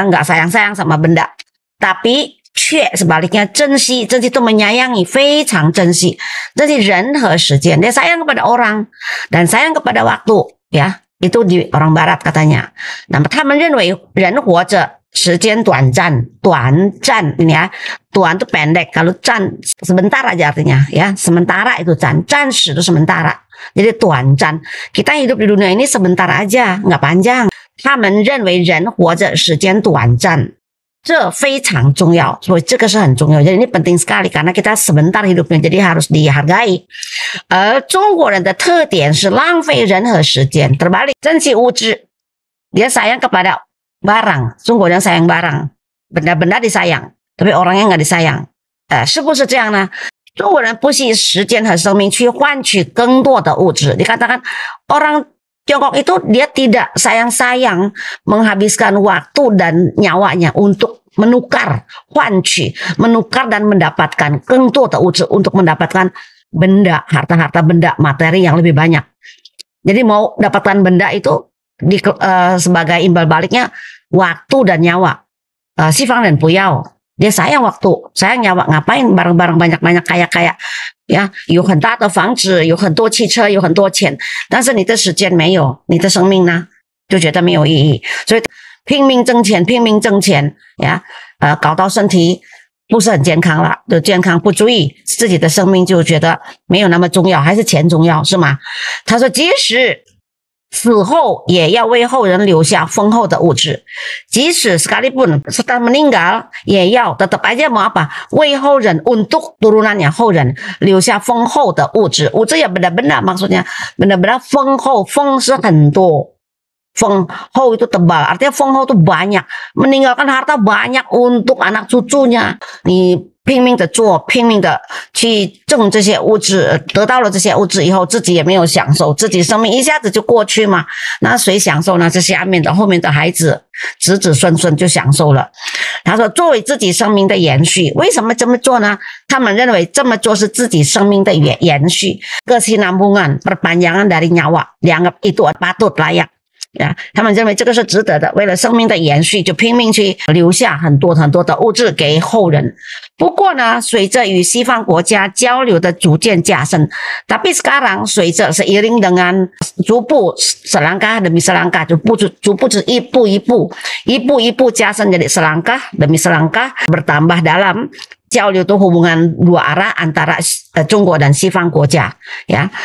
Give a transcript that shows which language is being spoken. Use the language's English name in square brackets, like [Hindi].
[Indonesian] Dia nggak sayang-sayang sama benda, tapi 却 sebaliknya 珍惜 itu menyayangi, [Chinese] 非常珍惜 珍惜人和时间. [Indonesian] Dia sayang kepada orang dan sayang kepada waktu ya. Itu di orang barat katanya. [Chinese] Nah, 他们认为人活着时间短暂 [Indonesian] ini ya. 短 itu pendek, kalau 暂 sebentar aja artinya ya. Sementara itu 暂时 itu sementara. Jadi 短暂. Kita hidup di dunia ini sebentar aja, nggak panjang. [Chinese] 他们认为人活着时间短暂，这非常重要，所以这个是很重要. [Indonesian] Jadi ini penting sekali karena kita sebentar hidupnya, jadi harus dihargai. [Chinese] 而中国人的特点是浪费人和时间, [Indonesian] terbalik, [Chinese] 珍惜物质, [Indonesian] dia sayang kepada barang. 中国人 sayang barang, benda-benda disayang, tapi orangnya nggak disayang. [Chinese] 是不是这样呢？中国人不惜时间和生命去换取更多的物质. [Indonesian] Dikatakan orang Tiongkok itu dia tidak sayang-sayang menghabiskan waktu dan nyawanya untuk menukar, [Chinese] 换取, [Indonesian] menukar dan mendapatkan [Chinese] 更多的物质, [Indonesian] untuk mendapatkan benda, harta-harta benda, materi yang lebih banyak. Jadi mau dapatkan benda itu sebagai imbal baliknya waktu dan nyawa. [Chinese] 西方人不要, [Indonesian] dia sayang waktu, sayang nyawa, ngapain barang-barang banyak-banyak kaya-kaya [Chinese] 呀，有很大的房子，有很多汽车，有很多钱，但是你的时间没有，你的生命呢，就觉得没有意义，所以拼命挣钱呀，搞到身体不是很健康了，就健康不注意，自己的生命就觉得没有那么重要，还是钱重要，是吗？他说，即使死后也要为后人留下丰厚的物质，即使 [Indonesian] sekalipun setelah meninggal [Chinese] 也要 [Indonesian] tetap aja mau apa? [Chinese] 为后人 [Indonesian] untuk turunannya [Chinese] 后人留下丰厚的物质，物质 [Indonesian] ya benda-benda maksudnya, benda-benda [Chinese] 丰厚，丰是很多，丰厚 [Indonesian] itu tebal, artinya [Chinese] 丰厚 [Indonesian] itu banyak, meninggalkan harta banyak untuk anak cucunya. Ni [Chinese] 拼命的做，拼命的去挣这些物质，得到了这些物质以后，自己也没有享受，自己生命一下子就过去嘛，那谁享受呢？这下面的后面的孩子子子孙孙就享受了。他说作为自己生命的延续，为什么这么做呢？他们认为这么做是自己生命的延续， [Indonesian] kesinambungan perpanjangan dari nyawa, dianggap itu patut layak。 [Chinese] 他们认为这个是值得的，为了生命的延续就拼命去留下很多很多的物质给后人。不过呢，随着与西方国家交流的逐渐加深， [Indonesian] tapi sekarang [Chinese] 随着 [Indonesian] seiring dengan [Chinese] 逐步 [Indonesian] selangkah demi selangkah [Chinese] 逐步一步一步加深， [Indonesian] jadi selangkah demi selangkah bertambah dalam [Chinese] 交流的 [Indonesian] hubungan dua arah antara [Chinese] 中国dan 西方国家ya。